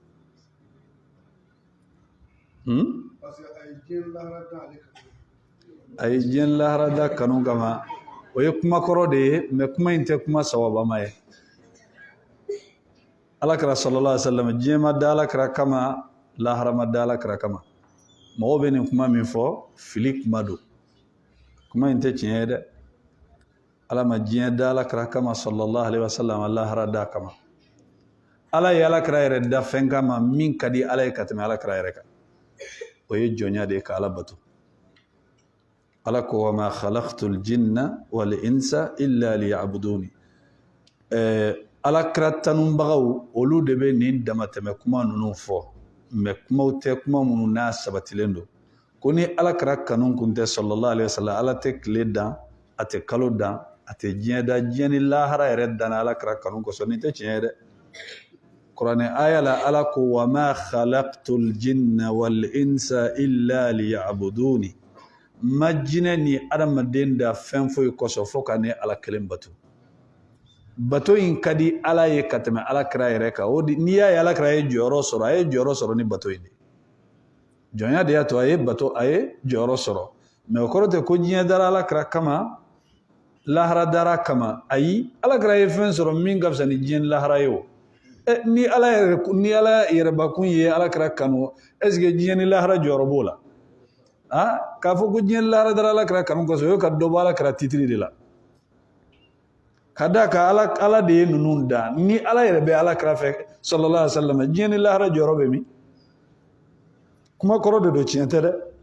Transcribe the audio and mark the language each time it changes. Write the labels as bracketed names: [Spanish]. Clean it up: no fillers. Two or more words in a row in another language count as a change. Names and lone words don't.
[Bambara] a ye diɲɛ lahara da kanu kama o ye kuma kɔrɔ de ye mais kuma in tɛ kuma sawabama ye alakira [Arabic] صلى الله عليه وسلم [Bambara] diɲɛ ma da alakira kama lahara ma da alakira kama mɔgɔw bɛ nin kuma min fɔ fili kuma don kuma in tɛ tiɲɛ ye dɛ ala ma diɲɛ da alakira kama [Arabic] صلى الله عليه وسلم [Bambara] lahara da kama ala ye alakira yɛrɛ da fɛn kama min ka di ala ye ka tɛmɛ alakira yɛrɛ kan o ye jɔnya de ye ka ala bato ala ko [Arabic] وما خلقت الجن والإنس إلا ليعبدون [Bambara] alakira tanubagaw olu de bɛ nin damatɛmɛ kuma ninnu fɔ mais kumaw tɛ kuma minnu n'a sabatilen don ko ni alakira kanu kun tɛ [Arabic] صلى الله عليه وسلم [Bambara] ala tɛ tile dan a tɛ kalo dan a tɛ diɲɛ da diɲɛ ni lahara yɛrɛ danna alakira kanu kosɔn nin tɛ tiɲɛ ye dɛ kuranɛ aya la ala ko [Arabic] وما خلقت الجن والإنس إلا ليعبدون [Bambara] ma jinɛ ni adamaden da fɛn foyi kosɔn fo ka ne ala kelen bato in ka di ala ye ka tɛmɛ alakira yɛrɛ kan n'i y'a ye alakira ye jɔyɔrɔ sɔrɔ a ye jɔyɔrɔ sɔrɔ ni bato in de jɔnya de y'a to a ye jɔyɔrɔ sɔrɔ mais o kɔrɔ tɛ ko diɲɛ dara alakira kama lahara dara kama ayi alakira ye fɛn sɔrɔ min ka fisa ni diɲɛ ni lahara ye o ni ala yɛrɛbakun ye alakira kanu [French] est ce que [Bambara] diɲɛ ni lahara jɔyɔrɔ b'o la k'a fɔ ko diɲɛ ni lahara dara alakira kanu kosɔn o ye ka dɔ bɔ alakira titiri de la ka da ka ala de ye ninnu da ni ala yɛrɛ bɛ alakira fɛ [Arabic] صلى الله عليه وسلم [Bambara] diɲɛ ni lahara jɔyɔrɔ bɛ min kuma kɔrɔ de don tiɲɛ tɛ dɛ